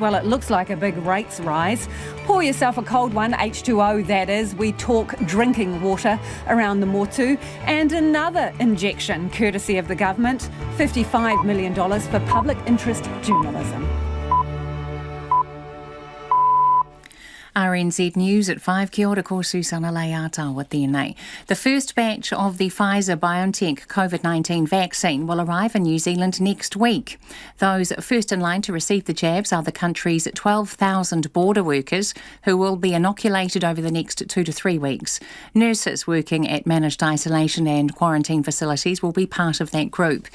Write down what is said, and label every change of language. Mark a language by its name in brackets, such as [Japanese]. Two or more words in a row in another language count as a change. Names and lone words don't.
[English] Well, it looks like a big rates rise. Pour yourself a cold one, H2O that is. We talk drinking water around the Motu. And another injection, courtesy of the government, $55 million for public interest journalism. RNZ News at 5. [Māori] Kia ora, ko Susana Leata tēnei. [English] The first batch of the Pfizer-BioNTech COVID-19 vaccine will arrive in New Zealand next week. Those first in line to receive the jabs are the country's 12,000 border workers who will be inoculated over the next 2 to 3 weeks. Nurses working at managed isolation and quarantine facilities will be part of that group.